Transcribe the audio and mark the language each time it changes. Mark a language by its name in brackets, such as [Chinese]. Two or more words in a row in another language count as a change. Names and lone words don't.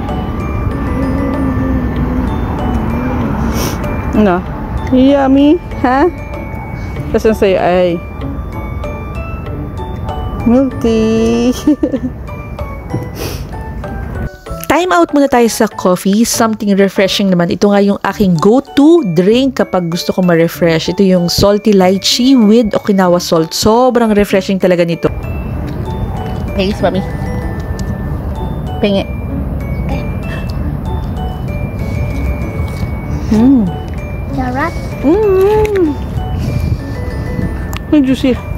[English] No. [Filipino] Yummy, ha? Tapos ang sa'yo ay [English] milk tea. Time out [Filipino] muna tayo sa coffee. [English] Something refreshing naman. [Filipino] Ito nga yung aking [English] go-to drink [Filipino] kapag gusto ko ma-refresh. Ito yung [English] salty lychee with Okinawa salt. [Filipino] Sobrang refreshing talaga nito. Thanks, mami. Pingi. Sarap? Ang juicy.